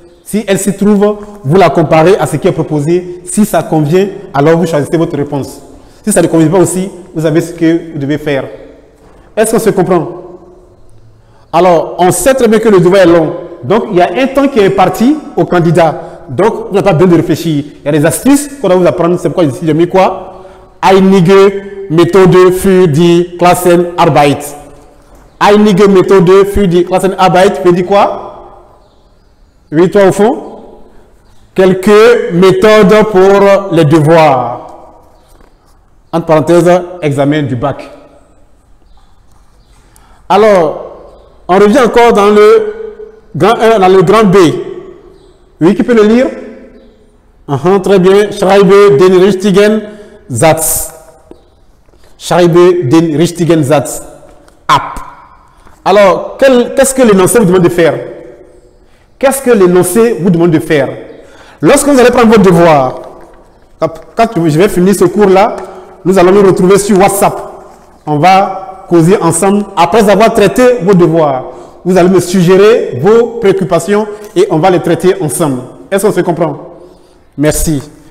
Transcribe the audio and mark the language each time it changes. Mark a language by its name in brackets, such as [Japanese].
[French] Si elle s'y trouve, vous la comparez à ce qui est proposé. Si ça convient, alors vous choisissez votre réponse. Si ça ne convient pas aussi, vous savez ce que vous devez faire. Est-ce qu'on se comprend? Alors, on sait très bien que le devoir est long. Donc, il y a un temps qui est imparti au candidat. Donc, vous n'avez pas besoin de réfléchir. Il y a des astuces qu'on va vous apprendre. C'est pourquoi ici, j'ai mis quoi? [German] Einige Methode für die Klassenarbeit. Einige Methode für die Klassenarbeit [French] veut dire quoi? Oui, toi au fond? Quelques méthodes pour les devoirs. Entre parenthèses, examen du bac. Alors, on revient encore dans le grand 1, dans le grand B. Oui, qui peut le lire? Très bien. [German] Schreibe den richtigen Satz. Schreibe den richtigen Satz ab. [French] Alors, qu'est-ce que l'énoncé vous demande de faire? Qu'est-ce que l'énoncé vous demande de faire? Lorsque vous allez prendre votre devoir, quand je vais finir ce cours-là, nous allons nous retrouver sur WhatsApp. On va causer ensemble. Après avoir traité vos devoirs, vous allez me suggérer vos préoccupations et on va les traiter ensemble. Est-ce qu'on se comprend? Merci.